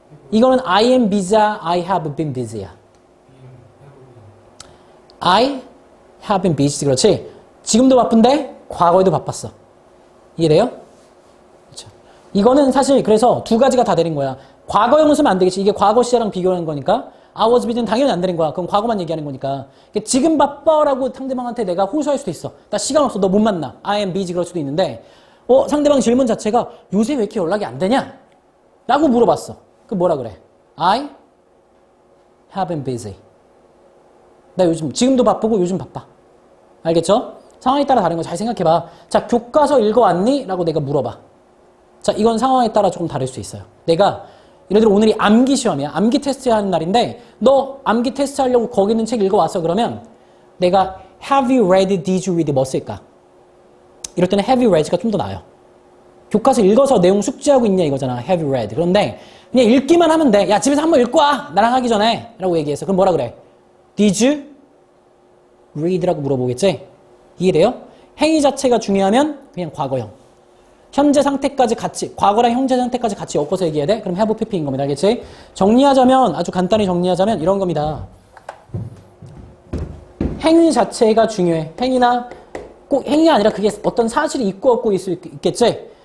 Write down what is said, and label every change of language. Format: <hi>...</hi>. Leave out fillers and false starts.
<ko>이거는</ko> <en>I am busy, I have been busy야. I have been busy.</en> <ko>그렇지? 지금도 바쁜데 과거에도 바빴어. 이해돼요? 그렇죠. 이거는 사실 그래서 두 가지가 다 되는 거야. 과거형은 쓰면 안 되겠지. 이게 과거 시제랑 비교하는 거니까. I was busy는 당연히 안 되는 거야. 그럼 과거만 얘기하는 거니까. 지금 바빠라고 상대방한테 내가 호소할 수도 있어. 나 시간 없어. 너 못 만나.</ko> <en>I am busy</en> <ko>그럴 수도 있는데 상대방 질문 자체가 요새 왜 이렇게 연락이 안 되냐? 라고 물어봤어. 그럼 뭐라 그래?</ko> <en>I have been busy.</en> <ko>나 요즘 지금도 바쁘고 요즘 바빠. 알겠죠? 상황에 따라 다른 거 잘 생각해봐. 자, 교과서 읽어왔니? 라고 내가 물어봐. 자, 이건 상황에 따라 조금 다를 수 있어요. 내가 예를 들어 오늘이 암기 시험이야. 암기 테스트 하는 날인데 너 암기 테스트 하려고 거기 있는 책 읽어왔어. 그러면 내가</ko> <en>have you read, did you read</en> <ko>뭐 쓸까? 이럴 때는</ko> <en>have you read</en> <ko>가 좀 더 나아요. 교과서 읽어서 내용 숙지하고 있냐 이거잖아.</ko> <en>have you read.</en> <ko>그런데 그냥 읽기만 하면 돼. 야, 집에서 한번 읽고 와. 나랑 하기 전에. 라고 얘기했어. 그럼 뭐라 그래?</ko> <en>Did you read라고</en> <ko>물어보겠지? 이해돼요? 행위 자체가 중요하면 그냥 과거형. 현재 상태까지 같이, 과거랑 현재 상태까지 같이 엮어서 얘기해야 돼? 그럼 have pp인 겁니다. 알겠지? 정리하자면, 아주 간단히 정리하자면 이런 겁니다. 행위 자체가 중요해. 행위나, 꼭 행위가 아니라 그게 어떤 사실이 있고 없고 있을 수 있겠지?</ko>